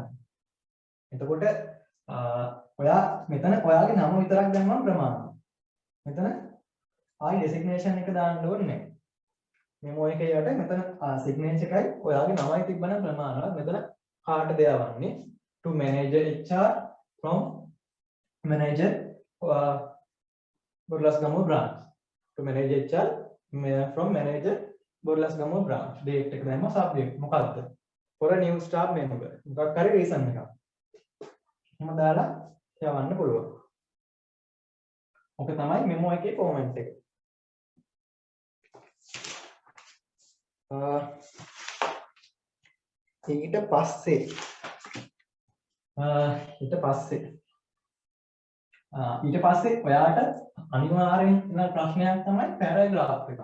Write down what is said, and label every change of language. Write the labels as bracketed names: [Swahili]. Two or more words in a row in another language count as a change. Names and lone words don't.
[Sinhala] එතකොට ඔයා මෙතන ඔයාගේ නම විතරක් දැම්මම ප්‍රමාණයි. මෙතන ආයි ඩෙසිග්නේෂන් එක දාන්න ඕනේ නැහැ. මෙමෝ එකේ යට මෙතන සිග්නේචර් එකයි ඔයාගේ නමයි තිබ්බනම් ප්‍රමාණවත්. මෙතන කාටද යවන්නේ? [English] to manager HR from manager බොරලස්ගමුව branch. to manager HR from manager බොරලස්ගමුව branch. [Sinhala] date එක දැම්ම subject මොකක්ද? [English] for a new staff member. [Sinhala] මොකක් හරි reason එකක්. එහෙම දාලා යවන්න පුළුවන්. ඔක තමයි මෙමෝ එකේ ෆෝමැට් එක. ඊට පස්සේ ඊට පස්සේ ඔයාට අනිවාර්යෙන් එන ප්‍රශ්නයක් තමයි පැරාග්‍රාෆ් එකක්.